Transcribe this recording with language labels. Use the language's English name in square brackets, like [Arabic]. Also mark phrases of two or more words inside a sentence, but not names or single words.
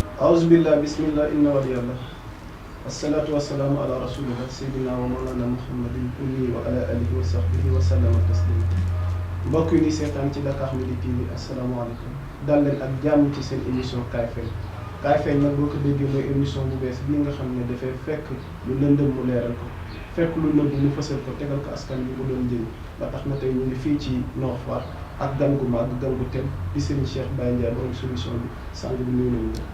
[Arabic] أعوذ بالله بسم الله إن ولي الله الصلاة والسلام على رسول الله سيدنا ومولانا محمد الأمي وعلى آله وصحبه وسلم تسليما. [Wolof] mbokk yi ni seetaan ci Dakar Midi TV asalaamaaleykum dal leen ak jàmm ci seen émission Kaay Feeñ. Kaay Feeñ nag boo ko déggee mooy émission bu bees bii nga xam ne dafay fekk lu lëndëm mu leeral ko fekk lu nëbb mu fësal ko tegal ko askan bi mu doon njëriñ ba tax na tey ñu ngi fii ci Nord Foire ak gan gu mag gan gu tem di Serigne Cheikh Baye Ndiaye borom solution bi sang bi nuyu nañu la.